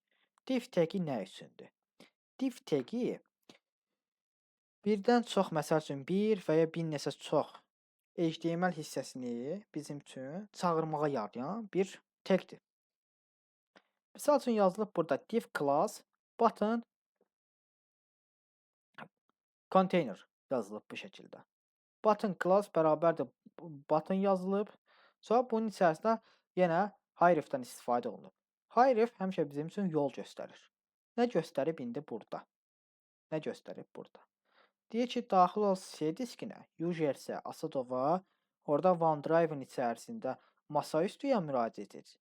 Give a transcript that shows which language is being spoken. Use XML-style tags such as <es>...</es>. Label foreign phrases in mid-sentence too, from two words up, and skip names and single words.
<az>Div tagi nə üçündür? Div tagi Birdən çox, məsəl üçün, bir və ya bir neçə çox HTML hissəsini bizim üçün çağırmağa yarayan bir tagdir. Misal üçün yazılıb burada</az> <en>div class button container</en> <az>yazılıb bu şəkildə.</az> <en>Button class</en> <az>bərabərdir button yazılıb. Sonra bunun içərisində yenə hrefdən istifadə olunub. Href həmişə bizim üçün yol göstərir. Nə göstərib indi burada? Nə göstərib burada? Deyir ki, daxil ol C diskinə, user-sə Asadova, orada OneDrive-ın içərisində masaüstüyə müraciət et.</az>